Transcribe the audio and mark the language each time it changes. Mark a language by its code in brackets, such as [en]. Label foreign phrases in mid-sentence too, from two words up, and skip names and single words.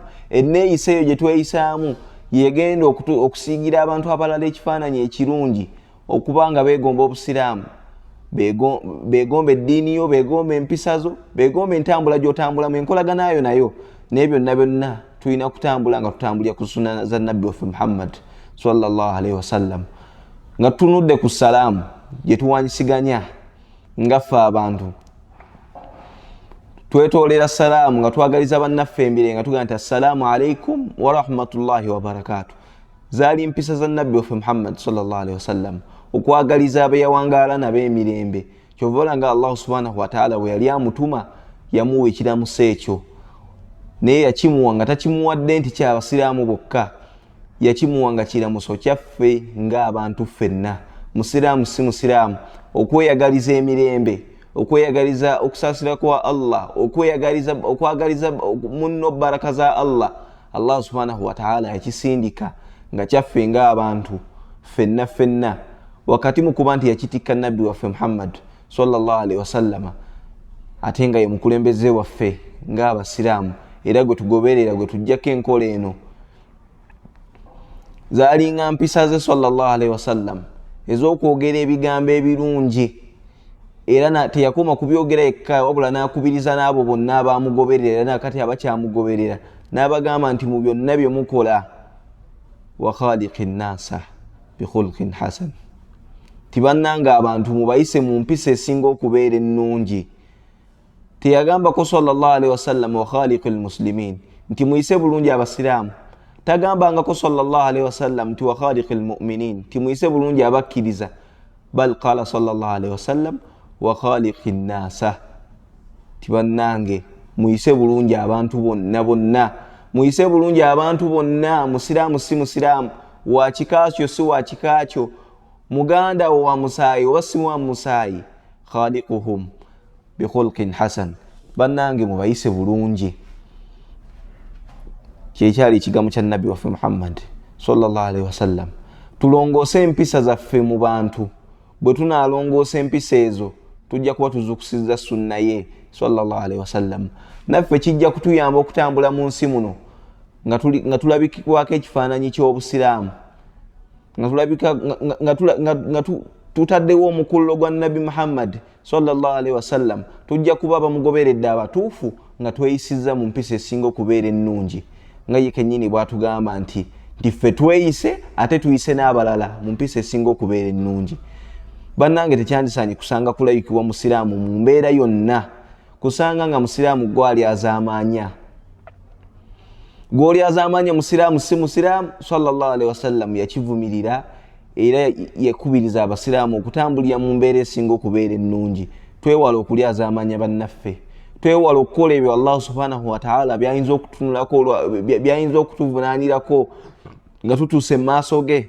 [lg] Enneeyisa eyo gye tweyisaamu yegenda okusiigira abantu abalala ekifaananyi ekirungi, okuba nga beegomba obusiraamu, beegomba eddiini yo, beegomba empisa zo, beegomba entambula gy'otambulamu, enkolaganayo nayo. Naye byonna tulina kutambula nga tutambulira ku sunna za nabbi waffe Muhammad [ar] صلى الله عليه وسلم, [lg] nga tunudde ku salaamu gye tuwanyisiganya ngaffe abantu. Twetoolera salaamu nga twagaliza bannaffe embire nga tugamba nti [ar] السلام عليكم ورحمة الله وبركاته. [lg] Zaali mpisa za nabbi waffe Muhammad [ar] صلى الله عليه وسلم, [lg] okwagaliza abeyawangaala nabo emirembe. Kyova olanga Allah [ar] سبحانه وتعالى [lg] bwe yali amutuma yamuwa ekiramuso ekyo, naye yakimuwa nga takimuwadde nti kyabasiraamu bokka, yakimuwa nga kiramuso kyaffe ng'abantu ffenna. Musiraamu si musiraamu, okweyagaliza emirembe, okweyagaliza okusaasira kwa Allah, okwagaliza munno baraka za Allah, Allah [ar] سبحانه وتعالى [lg] yakisindika nga kyaffe ng'abantu ffenna, wakati mu kuba nti yakitikka nabbi waffe Muhammad [ar] صلى الله عليه وسلم, [lg] ate nga ye mukulembeze waffe ng'abasiraamu, era gwe tugoberera, gwe tujjako enkola eno. Zaalinga mpisa ze [ar] صلى الله عليه وسلم [lg] ez'okwogera ebigambo ebirungi, era teyakoma kubyogera yekka, wabula n'akubiriza n'abo bonna abaamugoberera, era nakati abakyamugoberera n'abagamba nti mu byonna bye mukola [ar] وخالق الناس بخلق حسن, [lg] tibannanga abantu mubayise mu mpisa esinga okubeera ennungi. Teyagambako [ar] صلى الله عليه وسلم وخالق المسلمين [lg] nti muyise bulungi abasiraamu, tagambangako [ar] صلى الله عليه وسلم [lg] nti [ar] وخالق المؤمنين [lg] nti muyise bulungi abakkiriza, [ar] بل قال صلى الله عليه وسلم وخالق الناس, [lg] tibannange muyise bulungi abantu bonna, muyise bulungi abantu bonna, musiraamu si musiraamu, wa kikaakyo si wa kikaakyo, muganda wa musaayi oba si wa musaayi, [ar] خالقهم بخلق حسن, [lg] bannange mubayise bulungi. Kyekyali ekigambo kya nabbi waffe Muhammad [ar] صلى الله عليه وسلم. [lg] Tulongoose empisa zaffe mu bantu, bwe tunaalongoosa empisa ezo tujja kuba tuzukusiza sunna ye [ar] صلى الله عليه وسلم. [lg] Naffe kijja kutuyamba okutambula mu nsi muno nga tulabikibwako ekifaananyi ky'obusiraamu, nga tutaddewo omukululo gwa Nabi Muhammad [ar] صلى الله عليه وسلم. [lg] Tujja kuba bamugoberedde abatuufu nga tweyisiza mu mpisa esinga okubeera ennungi, nga ye kennyini bw'atugamba nti ffe tweyise ate tuyise n'abalala mu mpisa esinga okubeera ennungi. Bannange tekyandisaanye kusanga kulayikibwa musiraamu mu mbeera yonna, kusanga nga musiraamu gwali azaamaanya. Gwoli azaamaanya musiraamu si musiraamu, [ar] صلى الله عليه وسلم [lg] yakivumirira era yakubiriza abasiraamu okutambulira mu mbeera esinga okubeera ennungi. Twewala okuli azaamaanya bannaffe, twewala okukola ebyo Allah [ar] سبحانه وتعالى [lg] byayinza okutunulako, byayinza okutuvunaanirako nga tutuuse mu maaso ge.